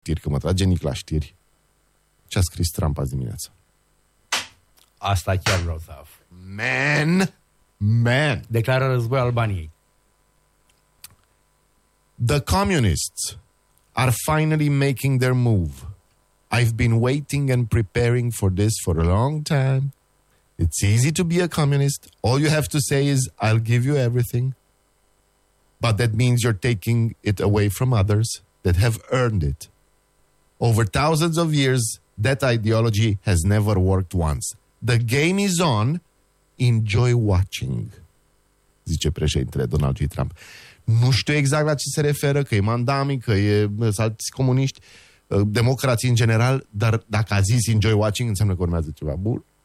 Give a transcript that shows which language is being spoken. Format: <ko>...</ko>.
<ro>știri, că mă trage Nic la știri. Ce a scris Trump azi dimineață? Asta chiar vreau să aflu.</ro> <en>Man! Man!</en> <ro>Declară război Albaniei.</ro> <en>The communists are finally making their move. I've been waiting and preparing for this for a long time. It's easy to be a communist. All you have to say is, I'll give you everything. But that means you're taking it away from others that have earned it. Over thousands of years, that ideology has never worked once. The game is on. Enjoy watching,</en> <ro>zice președintele Donald J. Trump. Nu știu exact la ce se referă, că e mandami, că e alți comuniști, democrații în general, dar dacă a zis</ro> <en>enjoy watching,</en> <ro>înseamnă că urmează ceva bun.</ro>